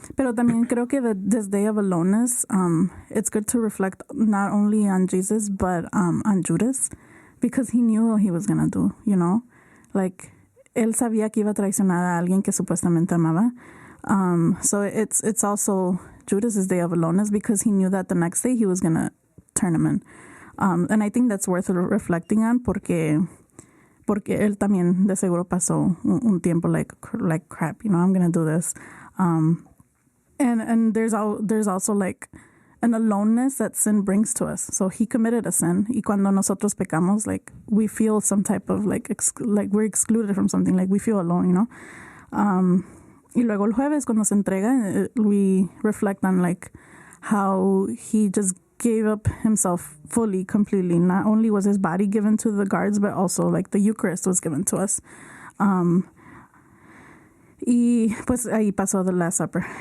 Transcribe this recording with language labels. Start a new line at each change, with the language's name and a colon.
Spanish: Pero también creo que
English: this day of aloneness, it's good to reflect not only on Jesus, but on Judas, because he knew what he was going to do, you know?
Spanish: Like, él sabía que iba a traicionar a alguien que supuestamente amaba.
English: So it's also Judas's day of aloneness, because he knew that the next day he was going to turn him in. And I think that's worth reflecting on,
Spanish: porque él también de seguro pasó un tiempo
English: like crap, you know, I'm going to do this. And there's also like an aloneness that sin brings to us. So he committed a sin.
Spanish: Y cuando nosotros pecamos,
English: like we feel some type of like we're excluded from something, like we feel alone, you know.
Spanish: Y luego el jueves cuando se entrega,
English: we reflect on like how he just gave up himself fully, completely. Not only was his body given to the guards, but also like the Eucharist was given to us.
Spanish: Y pues ahí pasó the Last Supper.